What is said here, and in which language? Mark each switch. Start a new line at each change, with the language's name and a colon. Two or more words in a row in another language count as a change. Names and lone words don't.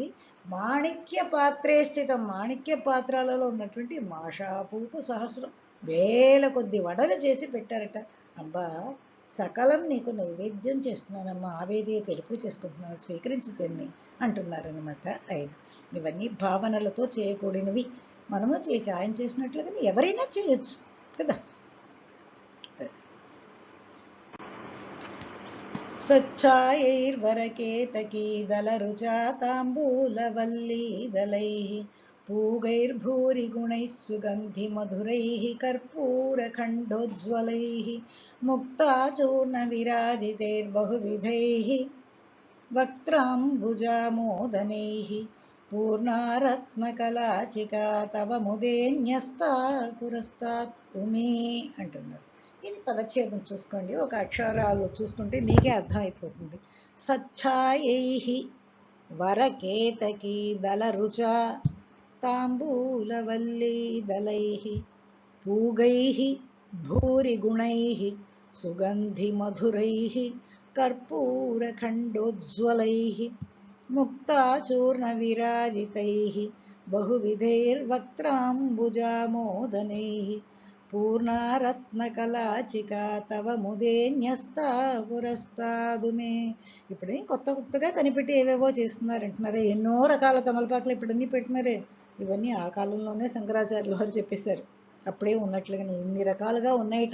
Sanskrit: మాణిక్య పాత్రే స్థితం,
Telugu: మాణిక్య పాత్రలలో ఉన్నటువంటి
Sanskrit: మాషాపూప సహస్రం,
Telugu: వేల కొద్ది వడలు చేసి పెట్టారట. అబ్బా, సకలం నీకు నైవేద్యం చేస్తున్నానమ్మా, ఆవేదీయ తెలుపు చేసుకుంటున్నాను, స్వీకరించి తిని అంటున్నారనమాట ఆయన. ఇవన్నీ భావనలతో చేయకూడినవి. మనము ఆయన చేసినట్లుగా ఎవరైనా చేయొచ్చు కదా.
Sanskrit: सच्चायैर्वरकेतकीदलरुचा ताम्बूलवल्लीदलैः पूगैर्भूरिगुणैः सुगन्धिमधुरैः कर्पूरखण्डोज्ज्वलैः मुक्ताचूर्णविराजितैर्बहुविधैः वक्त्राम्बुजामोदनैः पूर्णारत्नकलाचिका तव मुदेन्यस्ता पुरस्तात् उमे అంటున్నారు.
Telugu: ఇది పదచ్ఛేదం చూసుకోండి, ఒక అక్షరాలు చూసుకుంటే మీకే అర్థమైపోతుంది.
Sanskrit: సచ్ఛాయైహి వరకేతకీ దళరుచ తాంబూలవల్లీ దళైః పూగైః భూరిగుణైః సుగంధిమధురైః कर्पूरखण्डोज्ज्वलैः मुक्ताचूर्णविराजितैः बहुविधैर्वक्त्राम्बुजामोदनैः పూర్ణారత్నకలాచికా తవ ముదేన్యస్తా పురస్తాదుమే.
Telugu: ఇప్పుడు కొత్తగా కనిపెట్టి ఏవేవో చేస్తున్నారంటున్నారే, ఎన్నో రకాల తమలపాకులు ఇప్పుడు అన్నీ పెడుతున్నారే. ఇవన్నీ ఆ కాలంలోనే శంకరాచార్యుల వారు చెప్పేశారు. అప్పుడే ఉన్నట్లుగానే ఇన్ని రకాలుగా ఉన్నాయిట.